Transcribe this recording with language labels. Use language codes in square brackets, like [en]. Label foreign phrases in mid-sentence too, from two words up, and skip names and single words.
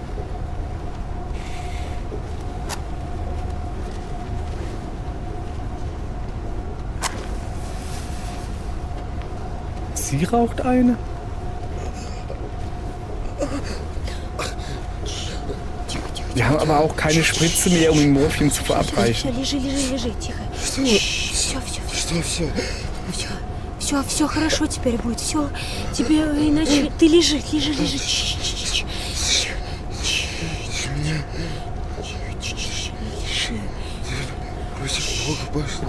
[de] Sie raucht eine? Wir haben aber auch keine Spritze mehr, um ihm Morphium zu verabreichen. [ru] Лежи, тихо. Все. Все хорошо теперь будет. Все. Тебе иначе... Ты лежи. Против Бога пошла.